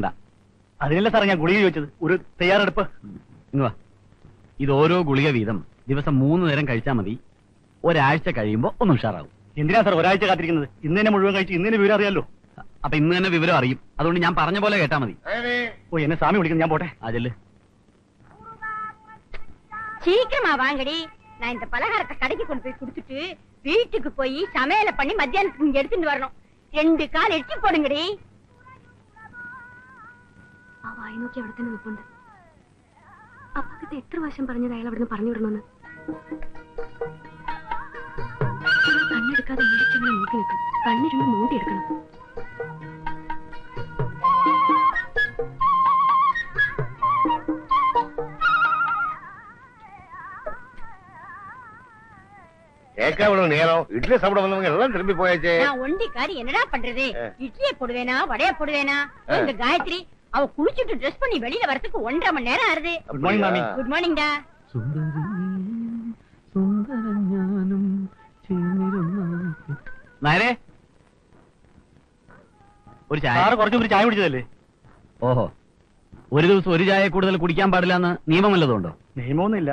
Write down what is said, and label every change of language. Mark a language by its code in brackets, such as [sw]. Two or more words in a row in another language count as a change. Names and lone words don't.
[ml] അതിനല്ല സാർ ഞാൻ ഗുളിക ചോദിച്ചത്. ഒരു തയ്യാറെടുപ്പ്. ഇങ്ങ് ഇത് ഓരോ ഗുളിക വീതം ദിവസം 3 നേരം കഴിച്ചാൽ മതി. ഒരാഴ്ച കഴിയുമ്പോ ഒന്ന് ഉഷാറാവും. എന്തിനാ സാർ ഒരാഴ്ച കാത്തിരിക്കുന്നത്? ഇന്ന് തന്നെ മുഴുവൻ കഴിച്ച് ഇന്ന് തന്നെ വിവരം അറിയാലോ. അപ്പൊ ഇന്ന് തന്നെ വിവരം അറിയും. അതുകൊണ്ട് ഞാൻ പറഞ്ഞ പോലെ കേട്ടാ മതി. ഓ, എന്നെ സ്വാമി വിളിക്കുന്നു, ഞാൻ പോട്ടെ. അതില് [ta] சீக்கிரமா வாங்கடி. நான் இந்த பலகாரத்தை கடைக்கு கொண்டு போய் கொடுத்துட்டு வீட்டுக்கு போய் சமையல பண்ணி மத்தியானத்துக்கு இங்க எடுத்துட்டு வரணும். 2 கால் எட்டி போடுங்கடி. [ml] ആ വായി നോക്കി അവിടെ തന്നെ നിൽപ്പുണ്ട്. അപ്പക്കത്തെ എത്ര വർഷം പറഞ്ഞത് അയാൾ അവിടുന്ന് പറഞ്ഞു വിടണമെന്ന്. കണ്ണെടുക്കാതെ വീഴ്ചകളെ നോക്കി നിൽക്കും. കണ്ണിരുന്ന് നോക്കിയെടുക്കണം. [ta] கேட்காம நேரம் இட்லி சாப்பிட வந்தவங்க எல்லாம் திரும்பி போயாச்சே. நான் ஒண்டிக்காரி என்னடா பண்றது? இட்லியை போடுவேனா வடைய போடுவேனா? இந்த காயத்ரி அவ குளிச்சுட்டு ட்ரெஸ் பண்ணி வெளியில வரதுக்கு 1.5 மணி நேரம் ஆறுது. [en] good morning மாமி. good morning டா. [ml] നേരെ ഒരു ചായ. സാറ് കുറച്ചു ഒരു ചായ കുടിച്ചതല്ലേ? ഓഹോ, ഒരു ദിവസം ഒരു ചായ കൂടുതൽ കുടിക്കാൻ പാടില്ല എന്ന് നിയമം വല്ലതുണ്ടോ? നിയമമൊന്നുമില്ല.